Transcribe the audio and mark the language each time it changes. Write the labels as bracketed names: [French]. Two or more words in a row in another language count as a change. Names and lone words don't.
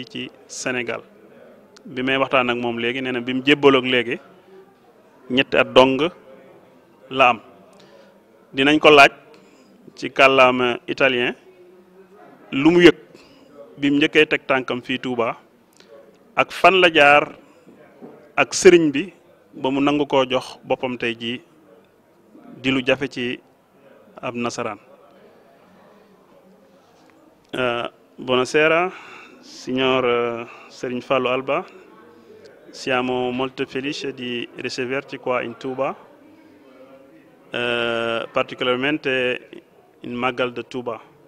[Wolof] ci Sénégal bi may waxtaan ak moom léegi nee na bi mu jébbaloog léegi ñetti at dong la am dinañ ko laaj ci kàllaama italien lu mu yëg bi mu njëkkee teg tànkam fii Touba ak fan la jaar ak sëriñ bi ba mu nangu koo jox boppam tey jii di lu jafe ci ab nasaraan. [Italian] Buonasera signor Serigne Fallou Alba, siamo molto felici di riceverti qua in Touba, particolarmente in Magal de Touba.